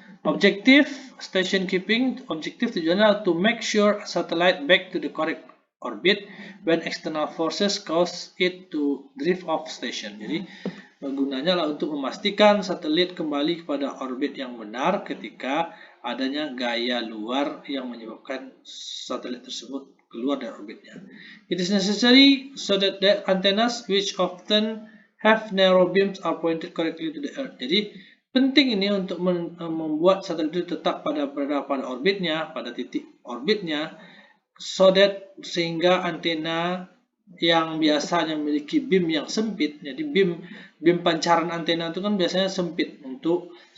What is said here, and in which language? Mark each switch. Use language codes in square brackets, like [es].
[en] Objective station keeping, [id] objektif tujuannya [en] to make sure satellite back to the correct orbit when external forces cause it to drift off station. [id] Jadi gunanya lah untuk memastikan satelit kembali kepada orbit yang benar ketika adanya gaya luar yang menyebabkan satelit tersebut keluar dari orbitnya. [en] It is necessary so that the antennas which often have narrow beams are pointed correctly to the earth. [id] Jadi penting ini untuk membuat satelit itu tetap berada pada orbitnya, pada titik orbitnya, [en] so that [id] sehingga antena yang biasanya memiliki beam yang sempit, jadi beam pancaran antena itu kan biasanya sempit untuk